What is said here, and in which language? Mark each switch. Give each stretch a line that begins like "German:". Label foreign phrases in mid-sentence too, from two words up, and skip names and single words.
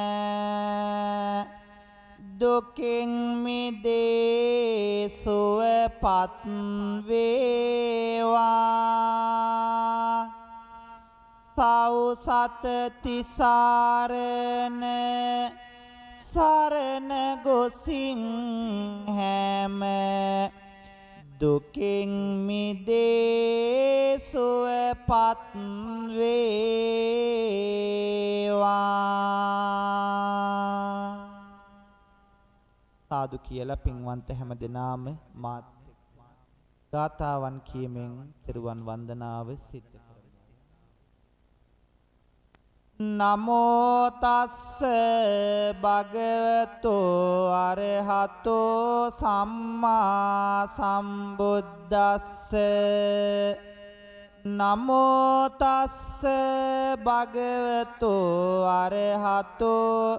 Sinhala: දුකින් මිදේ සුවපත් වේවා සෞසත තිසරණ සරණ ගොසින් හැම දුකින් මිදේ සුවපත් වේවා සාදු කියලා පින්වන්ත හැම දෙනාම මාත් ගාථාවන් කියමින් තෙරුවන් වන්දනාව සිද්ධ කරමු.
Pali: නමෝ තස්ස භගවතෝ අරහතෝ සම්මා සම්බුද්දස්ස නමෝ තස්ස භගවතෝ අරහතෝ